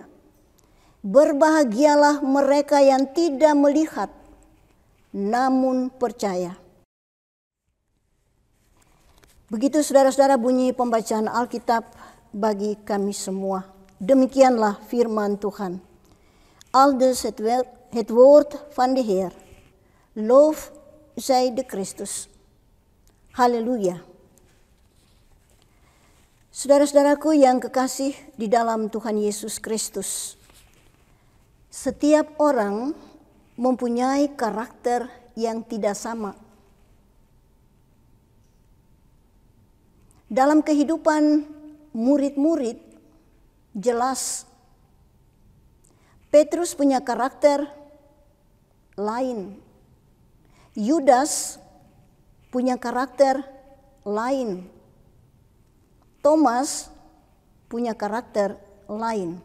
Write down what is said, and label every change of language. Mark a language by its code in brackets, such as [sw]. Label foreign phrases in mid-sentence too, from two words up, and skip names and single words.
[id] Berbahagialah mereka yang tidak melihat, namun percaya." Begitu saudara-saudara bunyi pembacaan Alkitab bagi kami semua. Demikianlah firman Tuhan. [nl] Aldus het woord van de Heer. Lof zij de Christus. [id] Haleluya. Saudara-saudaraku yang kekasih di dalam Tuhan Yesus Kristus, setiap orang mempunyai karakter yang tidak sama. Dalam kehidupan murid-murid, jelas Petrus punya karakter lain, Yudas punya karakter lain, Thomas punya karakter lain.